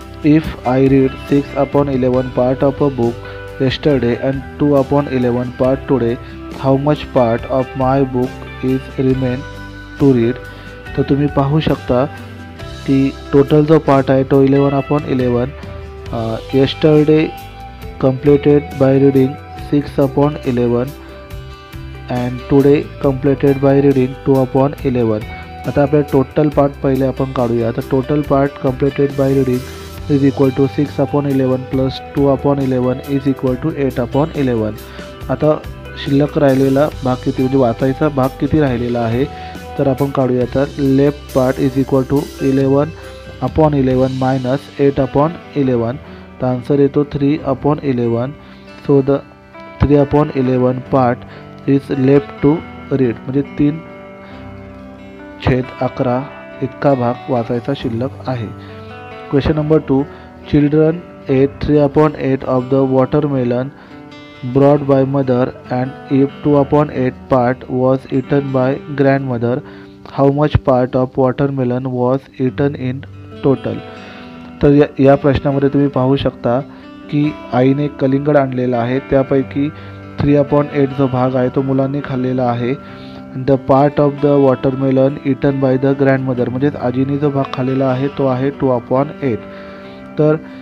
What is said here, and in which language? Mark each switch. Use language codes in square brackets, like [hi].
[en] If I read 6/11 part of a book yesterday and 2/11 part today, how much part of my book is remain to read? [mr] तर तुम्ही पाहू शकता की total जो part आहे तो 11/11. [en] yesterday completed by reading 6/11 and today completed by reading 2/11. [mr] आता आपल्या टोटल पार्ट पहिले आपण काढूया. तर [en] Total part completed by reading is equal to 6/11 plus 2/11 is equal to 8/11. [mr] आता शिल्लक राहिलेला भाग किती, म्हणजे वाचायचा भाग किती राहिलेला आहे तर आपण काढूया. तर [en] Left part is equal to 11/11 minus 8/11. [mr] तर आन्सर येतो 3/11. [en] so the 3/11 part is left to read, [mr] म्हणजे 3/11 इतका भाग वाचायचा शिल्लक आहे. [en] Question number 2. Children ate 3/8 of the watermelon brought by mother, and if 2/8 part was eaten by grandmother, how much part of watermelon was eaten in total? [mr] तर या प्रश्नामध्ये तुम्ही पाहू शकता की आईने कलिंगड आणलेला आहे, त्यापैकी 3/8 जो भाग आहे तो मुलांनी खाल्लेला आहे. [en] the part of the watermelon eaten by the grandmother, [mr] म्हणजेच आजीने जो भाग खाल्लेला आहे तो आहे 2/8. तर